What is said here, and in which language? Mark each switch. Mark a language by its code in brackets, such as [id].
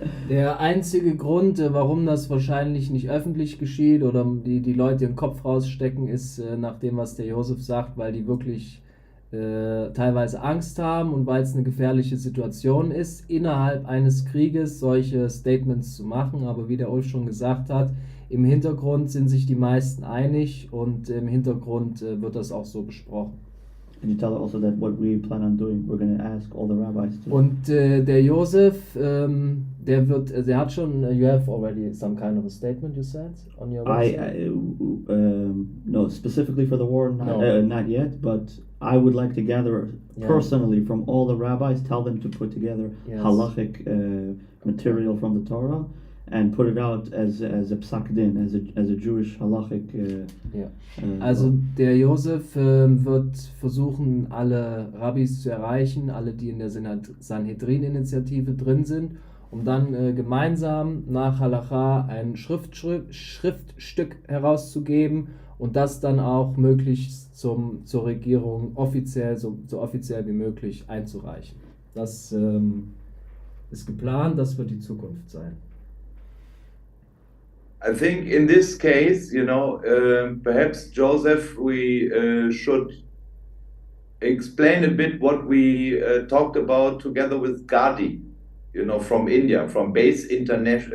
[de] Der einzige Grund, warum das wahrscheinlich nicht öffentlich geschieht oder die Leute den Kopf rausstecken, ist nach dem, was der Josef sagt, weil die wirklich teilweise Angst haben und weil es eine gefährliche Situation ist, innerhalb eines Krieges solche Statements zu machen. Aber wie der Ulf schon gesagt hat, im Hintergrund sind sich die meisten einig und im Hintergrund wird das auch so besprochen. [en] And you tell her also that what we plan on doing, we're going to ask all the rabbis to. [de] Und der Josef, der hat schon, [en] you have already some kind of a statement you said on your website? No, specifically for the war, No. not yet, but I would like to gather Yeah. personally from all the rabbis, tell them to put together Yes. halachic material from the Torah and put it out as a psak din, as a Jewish halachic. [de] Ja. Also der Josef wird versuchen, alle Rabbis zu erreichen, alle, die in der Sanhedrin-Initiative drin sind, um dann gemeinsam nach Halacha ein Schriftstück herauszugeben und das dann auch möglichst zur Regierung offiziell, so offiziell wie möglich einzureichen. Das ist geplant, das wird die Zukunft sein. [en] I think in this case, perhaps Joseph, we should explain a bit what we talked about together with Gadi, from India, from Base Israel